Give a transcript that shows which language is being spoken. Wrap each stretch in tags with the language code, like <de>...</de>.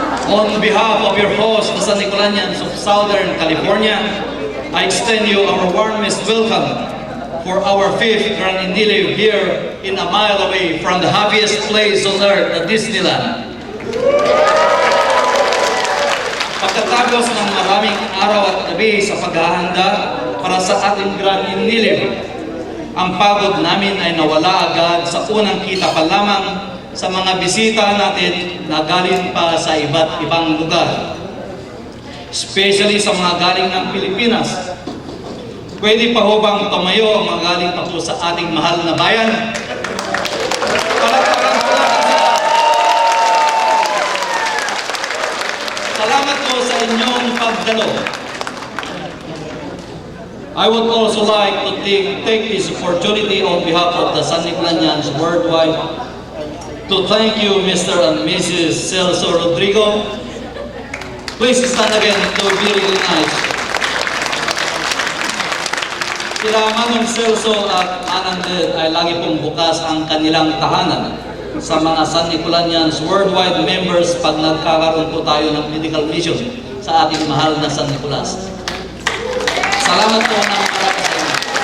<en>On behalf of your host, the San Nicolanians of Southern California, I extend you our warmest welcome for our 5th Grand Indio here in a mile away from the happiest place on earth, the Disneyland.</en> <tl>Pagkatapos ng maraming araw at gabi sa paghahanda para sa ating Grand Indio, ang pagod namin ay nawala agad sa unang kita pa lamang sa mga bisita natin na galing pa sa iba't ibang lugar. Especially sa mga galing ng Pilipinas. Pwede pa ho bang tumayo ang mga galing pa po sa ating mahal na bayan? Palakpakan po natin sila. Salamat po sa inyong pagdalo.</tl> <en>I would also like to take this opportunity on behalf of the San Nicolanians worldwide to thank you, Mr. and Mrs. Celso Rodrigo. Please stand again to be recognized.</en> <tl>Sila Manong Celso at Anandel ay lagi pong bukas ang kanilang tahanan sa mga San Nicolanians worldwide members pag nagkakaroon po tayo ng medical mission sa ating mahal na San Nicolas. Salamat po ng marami sa inyo.</tl>